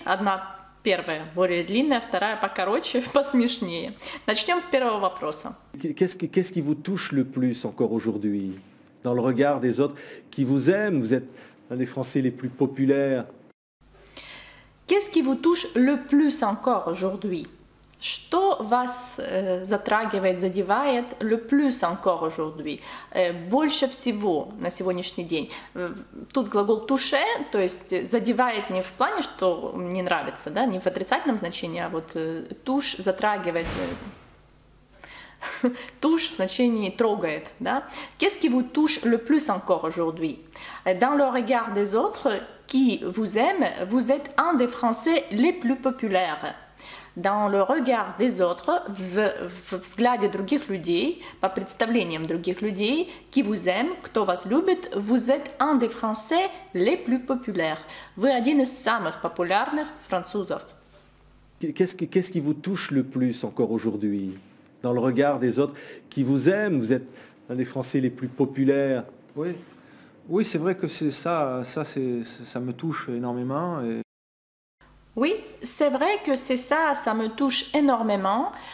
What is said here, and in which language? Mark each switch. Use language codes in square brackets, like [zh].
[ru] Одна первая более длинная, вторая покороче, посмешнее. Начнем с первого вопроса. [fr] Qu'est-ce qui vous touche le plus encore aujourd'hui dans le regard des autres qui vous aiment? Vous êtes un des Français les plus populaires. Qu'est-ce qui vous touche le plus encore aujourd'hui? [ru] Что вас затрагивает, задевает [fr] le plus encore aujourd'hui? [ru] Больше всего на сегодняшний день. Тут глагол toucher, то есть задевает не в плане, что не нравится, да, не в отрицательном значении, а вот touche затрагивает, touche в значении трогает, да. [fr] Qu'est-ce qui vous touche le plus encore aujourd'hui? Dans le regard des autres qui vous aiment, vous êtes un des Français les plus populaires. Dans le regard des autres, [ru] в взгляде других людей, по представлениям других людей, [fr] qui vous aiment, [ru] кто вас любит, [fr] vous êtes un des Français les plus populaires. [ru] Вы один из самых популярных французов. [fr] Qu'est-ce qui vous touche le plus encore aujourd'hui dans le regard des autres qui vous aiment? Vous êtes un des Français les plus populaires. Oui, oui, c'est vrai que c'est ça me touche énormément. Oui, c'est vrai que c'est ça, ça me touche énormément.